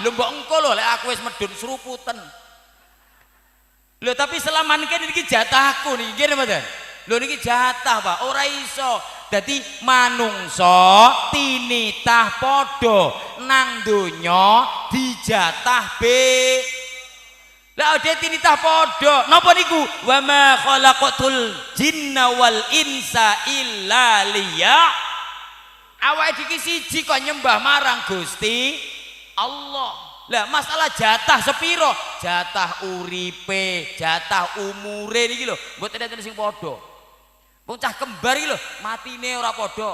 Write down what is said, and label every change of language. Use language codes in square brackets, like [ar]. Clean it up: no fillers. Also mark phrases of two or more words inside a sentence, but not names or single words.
[jv] Lho mbok engko lho lek aku wis medun seruputen. Lho tapi selama niki jatahku niki ngene mboten? Lho niki jatah, Pak. Ora iso. Dadi manungsa tinitah padha nang donya dijatah lah ade tinitah padha. Napa niku? [ar] وما خلقت الجن والإنس إلا لي. [jv] Awake iki siji kok nyembah marang Gusti Allah. Lah masalah jatah sepiro? Jatah uripe, jatah umure niki lho, mboten enten sing padha. Wong cah kembar iki lho, matine ora padha.